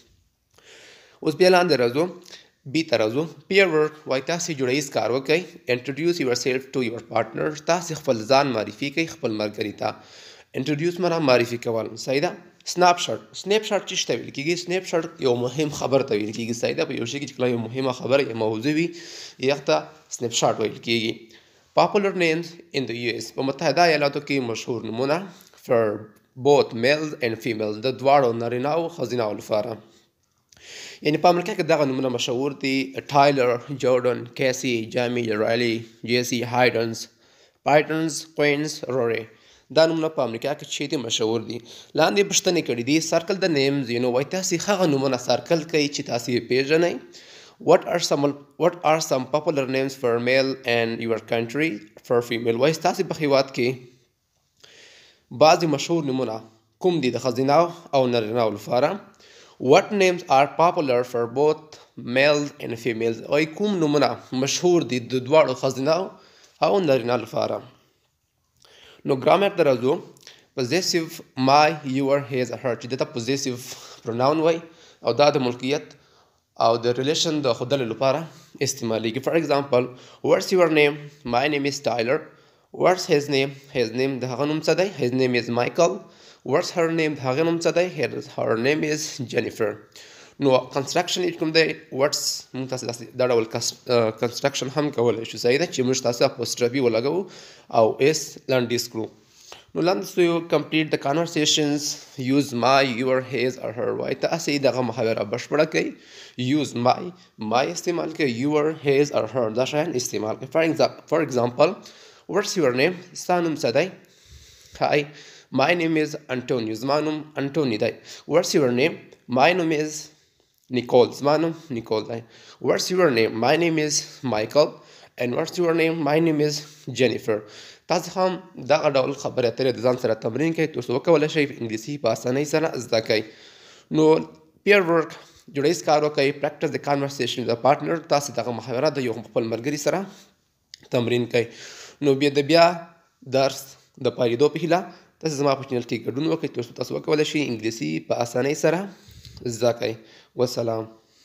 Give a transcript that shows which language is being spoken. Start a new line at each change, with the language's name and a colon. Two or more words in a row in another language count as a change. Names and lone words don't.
Pashto: اوس بیا لاندې راځو بي ته راځو
English: pair work
Pashto: وایي تاسې جوړیز کار وکړئ
English: introduce your self to your partner
Pashto: تاسې خپل ځان معرفي کوئ خپل ملګري ته انټروډیوس معنا معرفي کول صحیح ده
English: snap shot snip shot
Pashto: چې ته ویل کېږي
English: snip shot
Pashto: یو مهم خبر ته ویل کېږي صحیح ده په یو شي کې چې کله یو مهمه خبره یا موضوع وي هغه ته سنیپ شاټ ویل کېږي
English: Popular names in the US
Pashto: په متحده ایالاتو کې مشهور نومونه
English: for both males and females
Pashto: د دواړو نارینه او ښځینه لپاره یعنی په امریکا کې دغه نومونه مشهور دي ټایلر جورډن کیسی جامی رایلی جیسی هایډنز پایټنز کوینز روري دا نومونه په امریکا کې چې دي مشهور دي لاندې پوښتنې کړي دي
English: circle the names
Pashto: یو نو وایي تاسې هغه نومونه سرکل کوئ چې تاسې یې پیژنئ
English: What are some popular names for male and your country for female
Pashto: وایي ستاسې په هیواد کې بعضې مشهور نومونه کوم دي د ښځینه او نارینه لپاره
English: What names are popular for both males and females
Pashto: وایي کوم نومونه مشهور دي د دواړو ښځینه او نارینه لپاره نو ګرامر ته راځو
English: possessive my your his her
Pashto: چې دته
English: possessive pronoun
Pashto: وایي او دا د ملکیت او د ریلیشن د ښودلو لپاره استعمالیږي
English: for example what's your name my name is Tyler what's his name
Pashto: د هغه نوم څه دی
English: his name is Michael what's her name
Pashto: د هغې نوم څه دی
English: her name is Jennifer
Pashto: نو کنسټرکشن یې کوم دی what's موږ تاسو دا ډول کنسټرکشن هم کولی شو صحیح ده چې موږ تاسو اپوسټرافي ولګوو او اس لنډیز کړو نو لاندې یو
English: complete the conversations use my your his or her
Pashto: وایي تاسې دغه محاوره بشپړه کوئ
English: use my
Pashto: استعمال کوئ
English: your his or her
Pashto: دا شیان استعمال کوئ
English: for example what's your
Pashto: نیم ستا نوم څه دی
English: hi my name is Antonio
Pashto: زما نوم انټونی دی
English: what's your name my
Pashto: نوم از نیکول زما نوم نیکول دی
English: what's your name my name is Michael and what's your name my name is Jennifer
Pashto: تاسو هم دغه ډول خبرې اترې د ځان سره تمرین کوئ تر څو وکولی شئ انګلیسي په اسانۍ سره زده کوئ نو
English: pair work
Pashto: جوړیز کار وکړئ
English: practice the conversation the partner
Pashto: تاسې دغه محاوره د یو خپل ملګري سره تمرین کوئ نو بیا درس د پایلیدو په هیله تاسې زما په چینل کې ګډون وکړئ تر څو تاسو وکولی شئ انګلیسي په اسانۍ سره زده کوئ والسلام